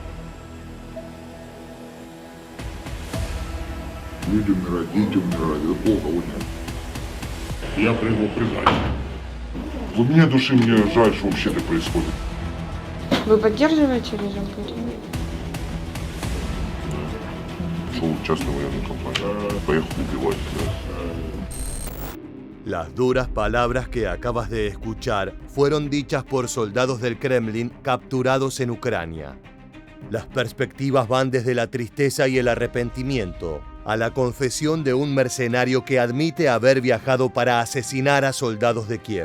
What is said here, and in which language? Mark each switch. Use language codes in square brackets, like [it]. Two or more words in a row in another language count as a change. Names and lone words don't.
[ru] Люди умирают, дети умирают, это плохо очень. Я прибыл прибрать. В глубине души мне жаль, что вообще так происходит. Вы поддерживаете режим Путина? Шел в частную военную компанию, поехал убивать. [es] Las duras palabras que acabas de escuchar fueron dichas por soldados del Kremlin capturados en Ucrania. Las perspectivas van desde la tristeza y el arrepentimiento a la confesión de un mercenario que admite haber viajado para asesinar a soldados de Kiev.